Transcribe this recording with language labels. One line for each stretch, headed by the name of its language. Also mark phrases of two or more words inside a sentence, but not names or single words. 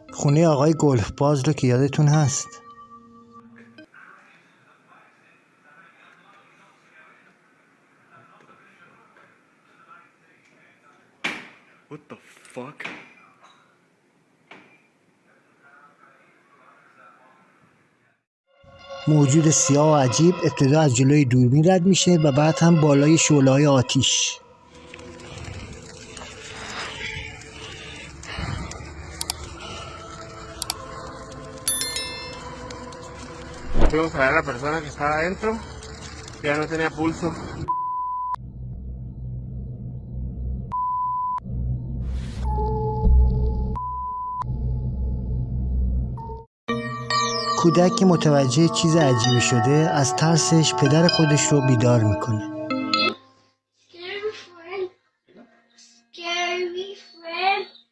Persian: خونه آقای گلف باز رو که یادتون هست.
English: What the fuck?
Persian: موجود سیاه و عجیب ابتدا از جلوی دوربین رد میشه و بعد هم بالای شعله‌های آتیش.
Spanish: Fuimos a ver a la persona que estaba adentro, ya no tenía pulso.
Persian: کودک که متوجه چیز عجیبی شده از ترسش پدر خودش رو بیدار میکنه.
English: Scary friend. Scary friend.